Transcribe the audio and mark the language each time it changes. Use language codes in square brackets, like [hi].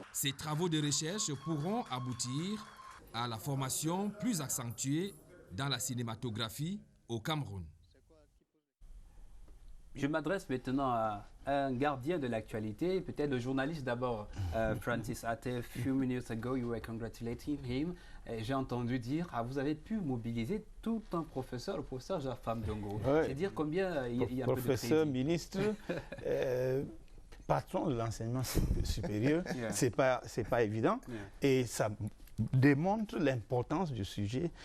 [fr] Ces travaux de recherche pourront aboutir à la formation plus accentuée dans la cinématographie au Cameroun. Je m'adresse maintenant à un gardien de l'actualité, peut-être le journaliste d'abord, Francis Atte. [en] Few minutes ago, you were congratulating him. [fr] J'ai entendu dire, vous avez pu mobiliser tout un professeur, le professeur Jafam Dongo. Ouais. C'est dire combien il y a un peu de professeur, crédit. ministre, patron de l'enseignement supérieur, [en] Yeah. [fr] c'est pas évident. [en] Yeah. [fr] Et ça démontre l'importance du sujet.